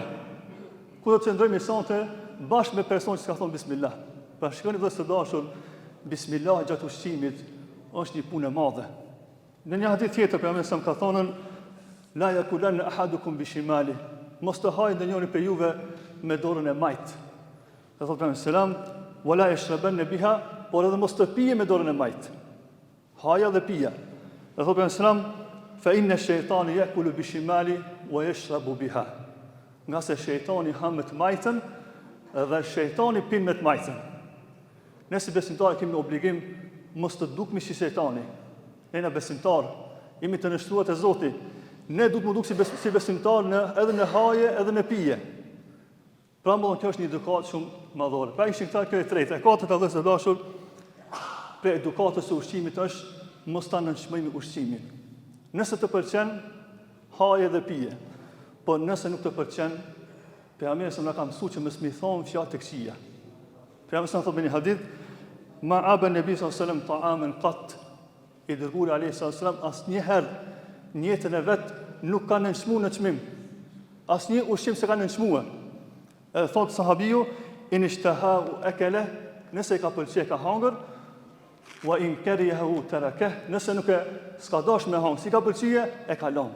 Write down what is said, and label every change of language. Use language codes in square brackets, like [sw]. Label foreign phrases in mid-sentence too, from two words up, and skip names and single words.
[sq] Ku do të qëndrojmë sonte bashkë me person që s'ka thon bismillah. Pra shikoni vëllezër të dashur, bismillah gjatë ushqimit është një punë e madhe. Në një hadith tjetër pejgamberi sa ka thonën [ar] لا يأكلن أحدكم بشماله. [sq] Mos të hajë ndonjëri për juve me dorën e majt. Dhe thotë pejgamberi selam, [ar] ولا يشربن بها, [sq] por edhe mos të pije me dorën e majt. Haja dhe pija. Dhe thotë pejgamberi selam, [ar] فإن الشيطان يأكل بشماله ويشرب بها. [sq] Nga se shejtani ha me të majtën dhe shejtani pin me të majtën. Ne si besimtarë kemi obligim mos të dukmi si shejtani. Ne na besimtar jemi të nështruar te Zoti. Ne duhet të duk si besimtar edhe në haje edhe në pije. Pra më kjo është një edukat shumë madhore. Pra ishin këta kjo e tretë. E katërta dhe së dashur, për edukatës së ushqimit është mos ta nënçmojmë ushqimin. Nëse të pëlqen haje dhe pije, po nëse nuk të pëlqen, pejgamberi sa na ka mësuar që mos mi thon fjalë të këqija. Pejgamberi sa thotë në një hadith, [ar] ما عاب النبي صلى الله عليه وسلم طعاما قط. [sq] I dërguari [ar] عليه وسلم [sq] asnjëherë në jetën e vet nuk ka nënçmuar në çmim. Asnjë ushqim s'e ka nënçmuar. Edhe thotë sahabiu, [ar] إن اشتهى أكل, [sq] nëse ka pëlqyer ka hangër, [ar] وإن كرهه تركه, [sq] nëse nuk e s'ka dash me hangë, si ka pëlqyer e ka lënë.